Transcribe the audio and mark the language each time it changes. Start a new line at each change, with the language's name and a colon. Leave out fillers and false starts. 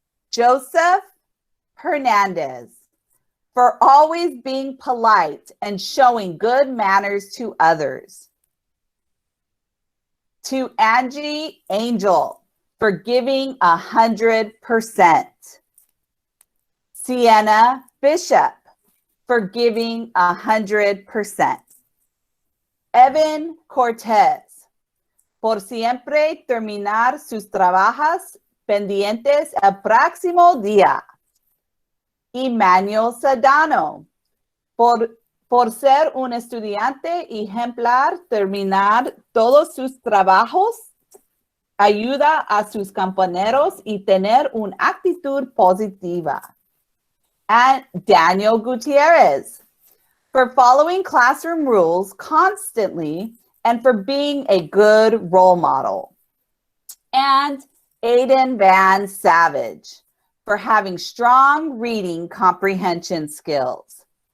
English: Joseph Hernandez for always being polite and showing good manners to others. To Angie Angel for giving 100%. Sienna Bishop for giving 100%.
Spanish: Evan Cortez por siempre terminar sus trabajos pendientes el próximo día. Emmanuel Sedano por ser un estudiante ejemplar, terminar todos sus trabajos, ayuda a sus compañeros y tener una actitud positiva.
English: And Daniel Gutierrez for following classroom rules constantly and for being a good role model. And Aiden Van Savage for having strong reading comprehension skills.